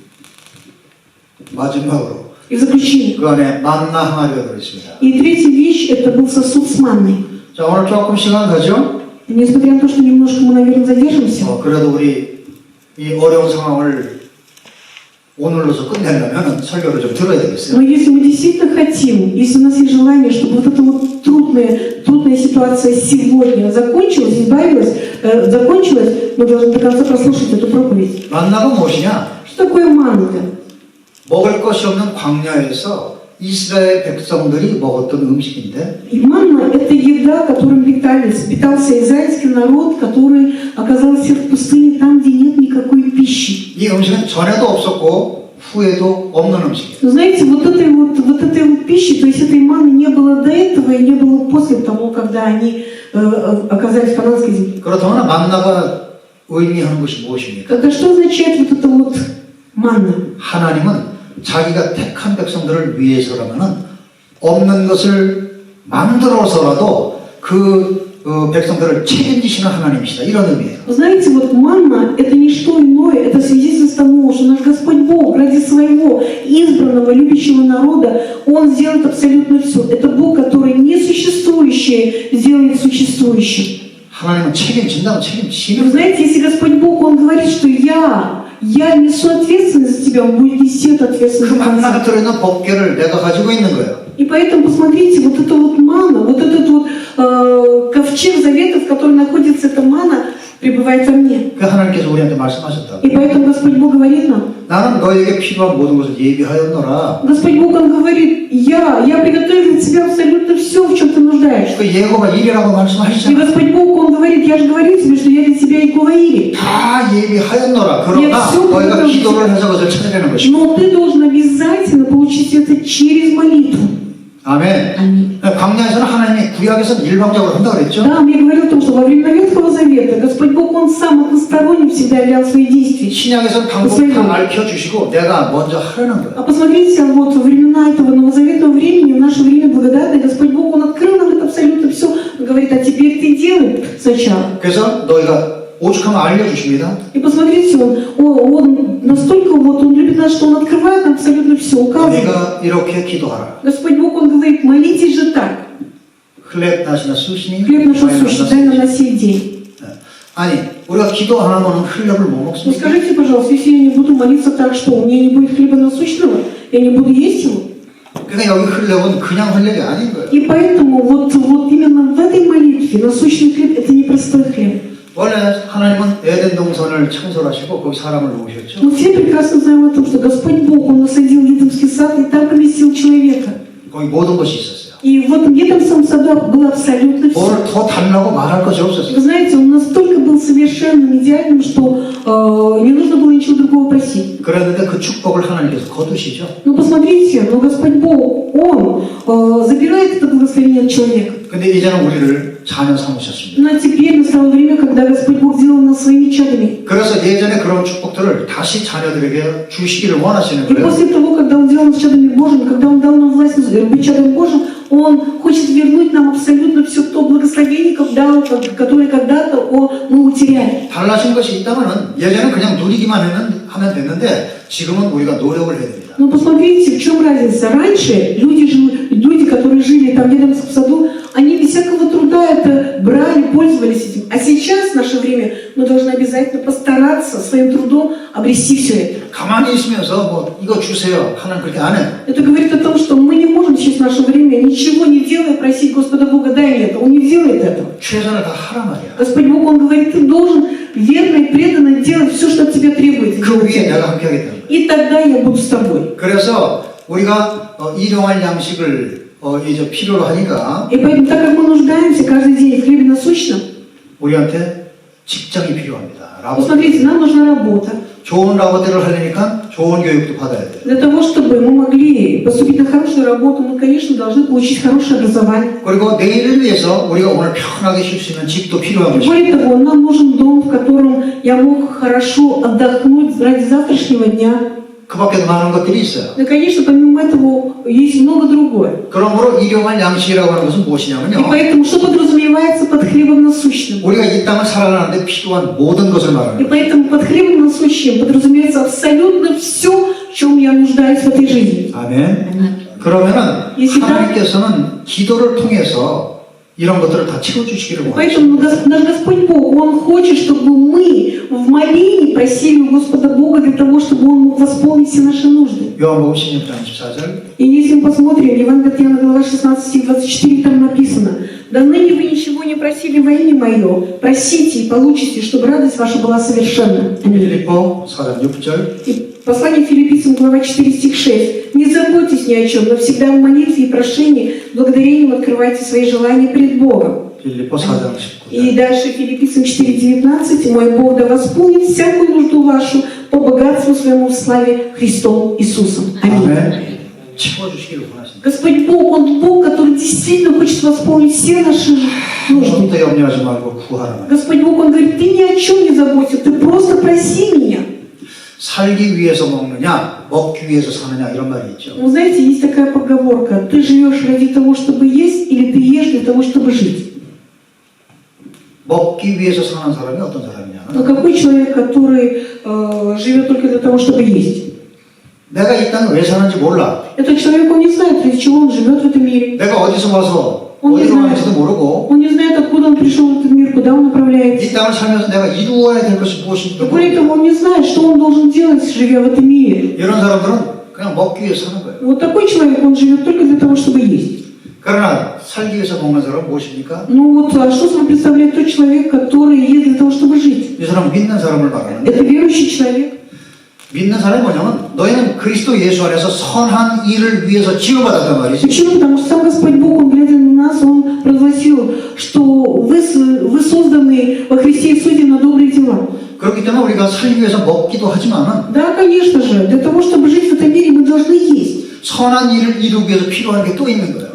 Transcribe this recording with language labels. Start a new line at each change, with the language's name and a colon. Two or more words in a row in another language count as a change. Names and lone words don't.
Korean: 마지막으로
Russian: И в заключение.
Korean: 그 안에 만나 항아리가 들어있습니다.
Russian: И третья вещь, это был сосуд с манной.
Korean: 자, 오늘 조금 시간 가죠?
Russian: Несмотря на то, что немножко мы, наверное, задержимся,
Korean: 그래도 우리 이 어려운 상황을 오늘로서 끝내려면 설교를 좀 들어야
Russian: но
Korean: 되겠어요.
Russian: если мы действительно хотим, если у нас есть желание, чтобы вот эта вот трудная ситуация сегодня закончилась, закончилась, мы должны до конца прослушать эту проповедь.
Korean: 만나가 무엇이냐?
Russian: Что такое манна?
Korean: 먹을 것이 없는 광야에서 이스라엘 백성들이 먹었던 음식인데
Russian: И манна – это еда, которым питался израильский народ, который оказался в пустыне, там, где нет никакой пищи.
Korean: 이 음식은 전에도 없었고 후에도 없는 음식이에요.
Russian: Но знаете, вот этой вот пищи, то есть этой манны не было до этого и не было после того, когда они оказались в кананской земле.
Korean: 그렇다면 만나가 의미하는 것이 무엇입니까?
Russian: Тогда что означает вот эта вот манна?
Korean: 하나님은 자기가 택한 백성들을 위해서라면 없는 것을 만들어서라도 그 백성들을 책임지시는 하나님이시다. 이런 의미예요.
Russian: Вы знаете, вот манна – это не что иное, это свидетельство того, что наш Господь Бог ради своего избранного, любящего народа, Он сделает абсолютно все. Это Бог, который несуществующее сделает существующим.
Korean: 하나님은 책임진다면
Russian: Вы
Korean: 책임지는 거예요.
Russian: знаете, если Господь Бог, Он говорит, что я несу ответственность за тебя, Он будет нести эту
Korean: 그
Russian: ответственность.
Korean: 만나가 들어있는 법궤를 내가 가지고 있는 거예요.
Russian: И поэтому, посмотрите, вот эта вот манна, вот этот вот ковчег заветов, в котором находится эта манна, пребывает во мне.
Korean: 그 하나님께서 우리한테 말씀하셨다.
Russian: И поэтому Господь Бог говорит нам,
Korean: 나는 너에게 필요한 모든 것을 예비하였노라.
Russian: Господь Бог, Он говорит, я приготовил для тебя абсолютно все, в чем ты нуждаешься.
Korean: 그 예고가 일이라고
Russian: И
Korean: 말씀하시잖아.
Russian: Господь Бог, Он говорит, я же говорю тебе, что я для тебя и говорили.
Korean: 다 예비하였노라. 그러나 너희가 기도를 해서 그것을 찾아내는 것이고.
Russian: Но ты должен обязательно получить это через молитву.
Korean: 아멘.
Russian: Аминь.
Korean: 광야에서는 하나님이 구약에서는 일방적으로 한다고 그랬죠?
Russian: Да, мне говорил о том, что во времена Ветхого Завета Господь Бог, Он сам односторонне всегда являл свои действия.
Korean: 신약에서는 방법 다 알려주시고 내가 먼저 하라는 거예요.
Russian: А посмотрите, вот во времена этого новозаветного времени, в наше время благодатное, Господь Бог, Он открыл нам это абсолютно все. Он говорит, а теперь ты делай сначала.
Korean: 그래서 너희가 오죽하면 알려주십니다.
Russian: И посмотрите, он настолько вот, Он любит нас, что Он открывает нам абсолютно все, указывает.
Korean: 너희가 이렇게 기도하라.
Russian: Господь Бог, Он говорит, молитесь же так. хлеб наш насущный Хлеб наш насущный, дай нам на сей день.
Korean: 아니 우리가 기도 안 하면 хлеб을 못
Russian: Ну
Korean: 먹습니까?
Russian: скажите, пожалуйста, если я не буду молиться так, что у меня не будет хлеба насущного, я не буду есть его?
Korean: 그러니까 여기 хлеб은 그냥 хлеб이 아닌 거예요.
Russian: И поэтому вот именно в этой молитве насущный хлеб – это не простой хлеб.
Korean: 원래 하나님은 에덴 동산을 창설하시고 거기 사람을 놓으셨죠.
Russian: Мы все прекрасно знаем о том, что Господь Бог, Он насадил Едемский сад и там поместил человека.
Korean: 거기 모든 것이 있었어요.
Russian: И в этом Едемском саду было абсолютно все.
Korean: 뭘 더 달라고 말할 것이 없었어요.
Russian: Вы знаете, он настолько был совершенным, идеальным, что не нужно было ничего другого просить.
Korean: 그랬는데 그 축복을 하나님께서 거두시죠.
Russian: Но посмотрите, но Господь Бог, Он забирает это благословение от человека.
Korean: 근데 이제는 우리를 자녀 삼으셨습니다.
Russian: Но теперь настало время, когда Господь Бог сделал нас своими чадами.
Korean: 그래서 예전에 그런 축복들을 다시 자녀들에게 주시기를 원하시는
Russian: И
Korean: 거예요.
Russian: после того, когда Он сделал нас чадами Божьими, когда Он дал нам власть быть чадом Божьим, Он хочет вернуть нам абсолютно все то благословение, которое когда-то мы утеряли.
Korean: 달라진 것이 있다면은 예전에 그냥 누리기만 하면 됐는데 지금은 우리가 노력을 해야 됩니다.
Russian: Но посмотрите, в чем разница. Раньше люди, которые жили там в Едемском саду, они без всякого труда это брали, пользовались этим. А сейчас, в наше время, мы должны обязательно постараться своим трудом обрести все это.
Korean: 가만히 있으면서 뭐 이거 주세요. 하나님 그렇게 안 해요.
Russian: Это говорит о том, что мы не можем сейчас в наше время, ничего не делая, просить Господа Бога, дай мне это. Он не делает этого.
Korean: 최선을 다 하란 말이야.
Russian: Господь Бог, Он говорит, ты должен верно и преданно делать все, что от тебя требуется.
Korean: 그 위에 내가 함께 하겠다.
Russian: И тогда я буду с тобой.
Korean: 그래서 우리가 일용할 양식을 이제 필요로 하니까
Russian: И поэтому, так как мы нуждаемся каждый день в хлебе насущном,
Korean: 우리한테 직장이 필요합니다. 라보.
Russian: посмотрите, нам нужна работа.
Korean: 좋은 라보대를 하려니까 좋은 교육도 받아야 돼요.
Russian: Для того, чтобы мы могли поступить на хорошую работу, мы, конечно, должны получить хорошее образование.
Korean: 그리고 내일을 위해서 우리가 오늘 편하게 쉴 수 있는 집도 필요한 것이고
Russian: Более того, нам нужен дом, в котором я мог хорошо отдохнуть ради завтрашнего дня.
Korean: 그 밖에도 많은 것들이 있어요.
Russian: И, конечно, помимо этого, есть много другое.
Korean: 그러므로 일용할 양식이라고 하는 것은
Russian: И
Korean: 무엇이냐면요.
Russian: поэтому, что подразумевается под хлебом насущным?
Korean: 우리가 이 땅을 살아가는데 필요한 모든 것을 말하는
Russian: И
Korean: 거예요.
Russian: поэтому под хлебом насущным подразумевается абсолютно все, в чем я нуждаюсь в этой жизни.
Korean: 아멘. 그러면은
Russian: Если так-
Korean: 하나님께서는 기도를 통해서 이런 것들을 다 채워주시기를 원하시죠.
Russian: Поэтому наш Господь Бог, Он хочет, чтобы мы в молении просили у Господа Бога для того, чтобы Он мог восполнить все наши нужды.
Korean: 요한복음 16장 14절.
Russian: И если мы посмотрим, Евангелие от Иоанна, глава 16, стих 24, там написано: «Да ныне вы ничего не просили во имя Мое, просите и получите, чтобы радость ваша была совершенна». Аминь.
Korean: 필립보 4장 6절.
Russian: И послание Филиппийцам, глава 4, стих 6. «Не заботьтесь ни о чем, но всегда в молитве и прошении, благодарением открывайте свои желания пред Богом».
Korean: 필립보 4장 19절.
Russian: И дальше Филиппийцам 4:19. «Мой Бог да восполнит всякую нужду вашу по богатству своему в славе Христом Иисусом». Аминь.
Korean: 아멘. 채워주시기를 원하십니다.
Russian: Господь Бог, Он Бог, который действительно хочет восполнить все наши нужды.
Korean: 아무것도 염려하지 말고 구하라.
Russian: Господь Бог, Он говорит, ты ни о чем не заботься, ты просто проси меня.
Korean: 살기 위해서 먹느냐, 먹기 위해서 사느냐 이런 말이 있죠.
Russian: Вы знаете, есть такая поговорка: ты живешь ради того, чтобы есть, или ты ешь для того, чтобы жить?
Korean: 먹기 위해서 사는 사람이 어떤 사람이냐?
Russian: Но какой человек, который живет только для того, чтобы есть?
Korean: 내가 이 땅에 왜 사는지 몰라.
Russian: Этот человек, он не знает, для чего он живет в этом мире.
Korean: 내가 어디서 와서
Russian: Он не
Korean: 어디로
Russian: знает.
Korean: 가는지도 모르고
Russian: Он не знает, откуда он пришел в этот мир, куда он направляется.
Korean: 이 땅을 살면서 내가 이루어야 될 것이 무엇인지도
Russian: И при
Korean: 모르고
Russian: этом он не знает, что он должен делать, живя в этом мире.
Korean: 이런 사람들은 그냥 먹기 위해서 사는 거예요.
Russian: Вот такой человек, он живет только для того, чтобы есть.
Korean: 그러나 살기 위해서 먹는 사람은 무엇입니까?
Russian: Ну вот, а что собой представляет тот человек, который ест для того, чтобы жить?
Korean: 이 사람은 믿는 사람을 말하는 거예요.
Russian: Это верующий человек.
Korean: 믿는 사람이 뭐냐면 너희는 그리스도 예수 안에서 선한 일을 위해서 지어받았단 말이지.
Russian: Почему? Потому что сам Господь Бог, Он, глядя на нас, Он провозгласил, что вы созданы во Христе Иисусе на добрые дела.
Korean: 그렇기 때문에 우리가 살기 위해서 먹기도 하지만은
Russian: Да, конечно же, для того, чтобы жить в этом мире, мы должны есть.
Korean: 선한 일을 이루기 위해서 필요한 게 또 있는 거예요.